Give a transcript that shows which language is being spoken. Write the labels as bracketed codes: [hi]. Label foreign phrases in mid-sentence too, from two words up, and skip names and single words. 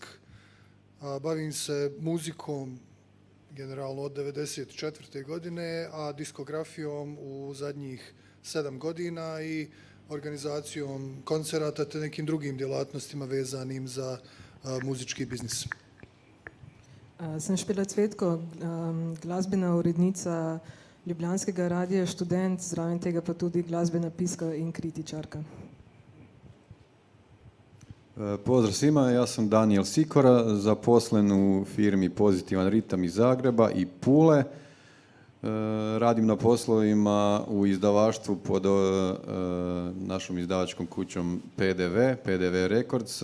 [hr] Bavim se muzikom generalno od 1994. godine, a diskografijom u zadnjih 7 godina i organizacijom koncerata te nekim drugim djelatnostima vezanim za muzički biznis. [sl] Sem Špela Cvetko, glasbena urednica Ljubljanskega radija Študent, zraven tega pa tudi glasbena piska in kritičarka. [hr] Pozdrav svima, ja sam Daniel Sikora, zaposlen u firmi Pozitivan ritam iz Zagreba i Pule. Radim na poslovima u izdavaštvu pod našom izdavačkom kućom PDV Records.